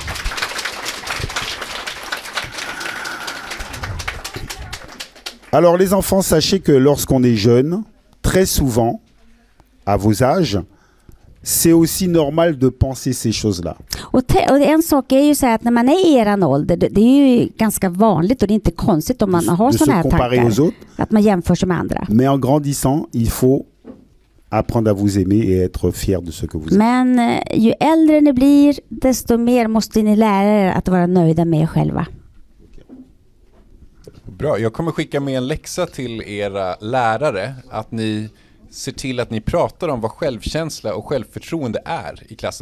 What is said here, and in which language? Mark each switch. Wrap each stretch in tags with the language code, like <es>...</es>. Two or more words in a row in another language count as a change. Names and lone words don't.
<fr>Alors, les enfants, sachez que lorsqu'on est jeune, très souvent, à vos âges, c'est aussi normal de penser ces choses-là.</fr> <sv>Och en sak är ju så att när man är i eran ålder, det är ju ganska vanligt och det är inte konstigt om man har såna här tankar. Att man jämför sig med andra.</sv> <fr>Mais en grandissant, il faut apprendre à vous aimer et être fier de ce que vous êtes.</fr> <sv>Men ju äldre ni blir, desto mer måste ni lära er att vara nöjda med er själva. Bra, jag kommer skicka med en läxa till era lärare att ni ser till att ni pratar om vad självkänsla och självförtroende är i klassen.</sv>